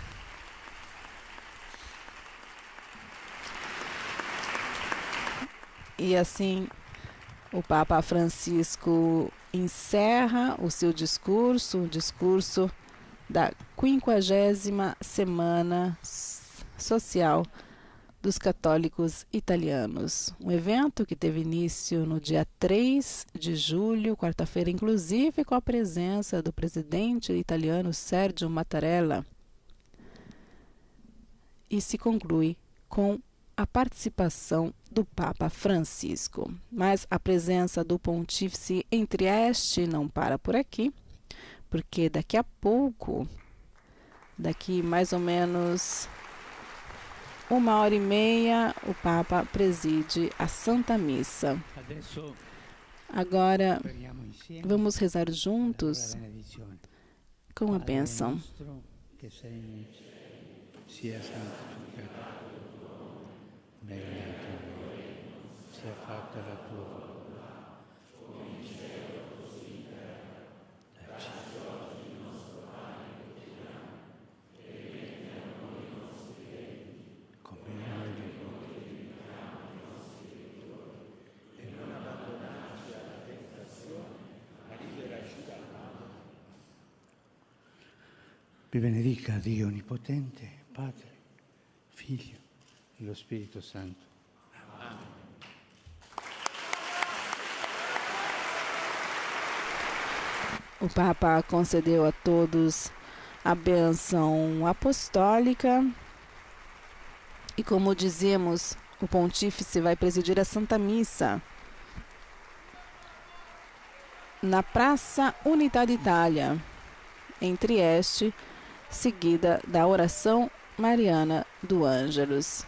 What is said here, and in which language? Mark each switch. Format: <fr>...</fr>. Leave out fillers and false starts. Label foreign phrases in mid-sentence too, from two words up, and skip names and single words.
<pt>E assim, o Papa Francisco encerra o seu discurso, o discurso da 50ª Semana Social dos Católicos Italianos. Um evento que teve início no dia 3 de julho, quarta-feira, inclusive com a presença do presidente italiano Sergio Mattarella, e se conclui com a participação do Papa Francisco. Mas a presença do Pontífice em Trieste não para por aqui, porque daqui a pouco, daqui mais ou menos 1h30, o Papa preside a Santa Missa. Agora, vamos rezar juntos com a bênção.</pt> <it>Sia fatta la tua volontà, come in cielo così in terra. Dacci oggi il nostro pane quotidiano, e rimetti a noi i nostri debiti, come noi rimettiamo i nostri debitori, e non abbandonarci alla tentazione, ma liberaci dal male. Vi benedica Dio Onnipotente, Padre, Figlio e lo Spirito Santo. Amen.</it> <pt>O Papa concedeu a todos a bênção apostólica e, como dizemos, o Pontífice vai presidir a Santa Missa na Praça Unità d'Italia, em Trieste, seguida da oração mariana do Ângelus.</pt>